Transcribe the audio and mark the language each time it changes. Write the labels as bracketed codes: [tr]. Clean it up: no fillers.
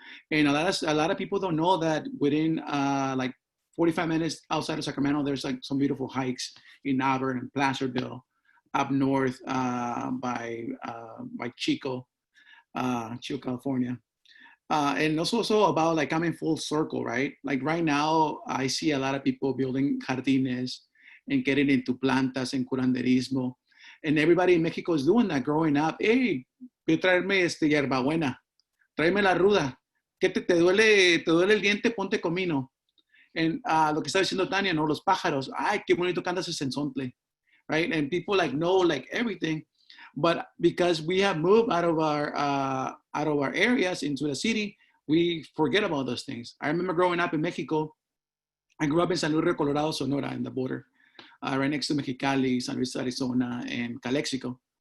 [en] And a lot of people don't know that within like 45 minutes outside of Sacramento, there's like some beautiful hikes in Auburn and Placerville, up north by Chico, California. And also about like coming full circle, right? Like right now, I see a lot of people building jardines and getting into plantas and curanderismo. And everybody in Mexico is doing that growing up. [es] Hey, voy a traerme hierbabuena, tráeme la ruda. ¿Qué te duele el diente? Ponte comino. And lo que está diciendo Tania, ¿no? Los pájaros. Ay, qué bonito canta ese sensontle, right? [en] And people like know like everything. But because we have moved out of our areas into the city, we forget about those things. I remember growing up in Mexico. I grew up in San Luis Rio Colorado, Sonora, in the border, right next to Mexicali, San Luis, Arizona, and Calexico.